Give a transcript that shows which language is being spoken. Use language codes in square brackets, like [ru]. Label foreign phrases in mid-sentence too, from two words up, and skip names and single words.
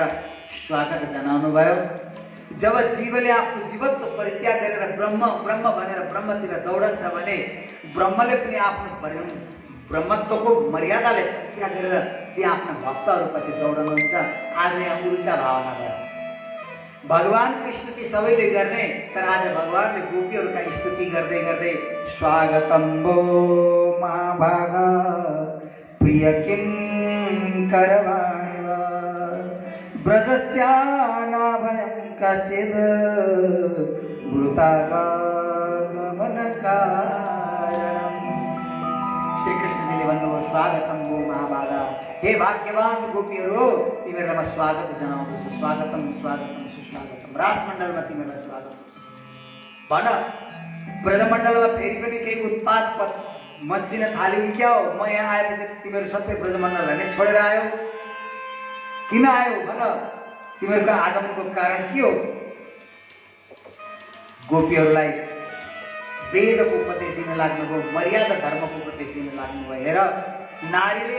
[ne] स्वागत जनाउनु भयो जब जीवले आफ्नो जीवत्व परित्याग गरेर ब्रह्म भनेर ब्रह्मतिर दौडन्छ भने ब्रह्मले पनि आफ्नो ब्रह्मत्वको मर्यादाले परित्याग गरेर ती आफ्ना भक्तहरूपछि दौडनुहुन्छ आज यहाँ उल्टा भावना भयो भगवानको स्तुति सबैले गर्ने तर आज भगवानले गोपीहरूका स्तुति गर्दै गर्दै [sa] स्वागतम भो महाभाग प्रिय किं करवाणि वा ब्रजस्यानाभयं कचिद् वृतागमनकारणम् [ne] श्रीकृष्णजीले भन्नुभयो [sa] स्वागतम भो महाभागा [ne] हे भाग्यवान गोपीहरू तिमीहरूलाई म स्वागत जनाउँदछु स्वागतम सुस्वागतम रासमण्डलमा तिमीहरूलाई स्वागत भन ब्रजमण्डलमा फेरि पनि केही उत्पात मच्चिन थाल्यो कि क्या हो म यहाँ आएपछि तिमीहरू सबै ब्रजमण्डललाई नै छोडेर आयो किन आयो भन तिमीहरूको आगमनको कारण के हो गोपीहरूलाई वेदको उपदेश दिन लाग्नुभयो मर्यादा धर्मको उपदेश दिन लाग्नुभयो हेर नारीले